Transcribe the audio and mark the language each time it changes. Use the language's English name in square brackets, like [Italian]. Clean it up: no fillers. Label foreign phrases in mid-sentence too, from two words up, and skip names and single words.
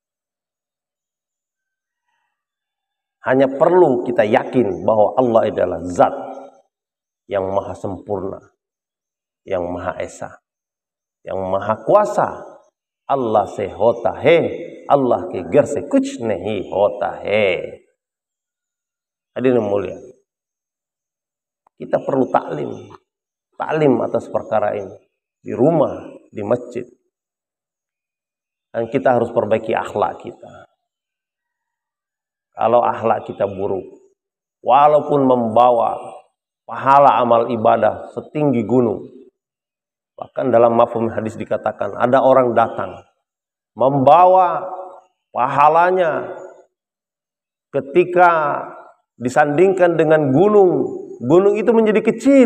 [Indonesian] Hanya perlu kita yakin bahwa Allah adalah zat yang maha sempurna, yang maha esa, yang maha kuasa. [Urdu] اللہ سے ہوتا ہے، اللہ کے گھر سے کچھ نہیں ہوتا ہے. [Indonesian] Hadirin mulia, kita perlu taklim atas perkara ini di rumah, di masjid. Dan kita harus perbaiki akhlak kita. Kalau akhlak kita buruk, walaupun membawa pahala amal ibadah setinggi gunung, bahkan dalam mafhum hadis dikatakan ada orang datang membawa pahalanya ketika disandingkan dengan gunung itu menjadi kecil.